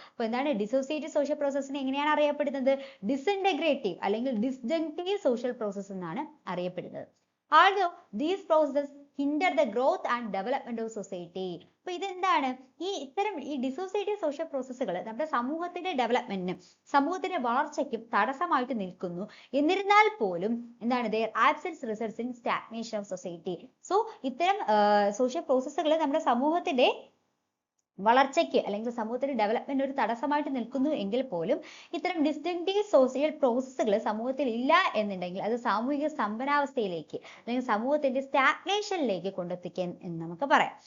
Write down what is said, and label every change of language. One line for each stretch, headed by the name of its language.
Malayalam: അപ്പൊ എന്താണ് dissociative social പ്രോസസ്സിനെ എങ്ങനെയാണ് അറിയപ്പെടുന്നത്? ഡിസിൻറ്റഗ്രേറ്റീവ് അല്ലെങ്കിൽ ഡിസ്ജങ്ക്റ്റീവ് സോഷ്യൽ പ്രോസസ് എന്നാണ് അറിയപ്പെടുന്നത്.
English: Also these process hinder the growth and development of society.
Malayalam: അപ്പൊ ഇതെന്താണ്? ഈ ഡിസോസിയേറ്റീവ് സോഷ്യൽ പ്രോസസ്സുകൾ നമ്മുടെ സമൂഹത്തിന്റെ ഡെവലപ്മെന്റിനും സമൂഹത്തിന്റെ വളർച്ചയ്ക്കും തടസ്സമായിട്ട് നിൽക്കുന്നു. എന്നിരുന്നാൽ പോലും എന്താണ്
English: their absence results in stagnation of society.
Malayalam: So ഇത്തരം സോഷ്യൽ പ്രോസസ്സുകൾ നമ്മുടെ സമൂഹത്തിന്റെ വളർച്ചയ്ക്ക് അല്ലെങ്കിൽ സമൂഹത്തിന്റെ ഡെവലപ്മെന്റ് ഒരു തടസ്സമായിട്ട് നിൽക്കുന്നു എങ്കിൽ പോലും ഇത്തരം ഡിസ്റ്റിങ്ക്റ്റീവ് സോഷ്യൽ പ്രോസസ്സുകൾ സമൂഹത്തിൽ ഇല്ല എന്നുണ്ടെങ്കിൽ അത് സാമൂഹിക സ്തംഭനാവസ്ഥയിലേക്ക് അല്ലെങ്കിൽ സമൂഹത്തിന്റെ സ്റ്റാഗ്നേഷനിലേക്ക് കൊണ്ടെത്തിക്കാൻ എന്ന് നമുക്ക് പറയാം.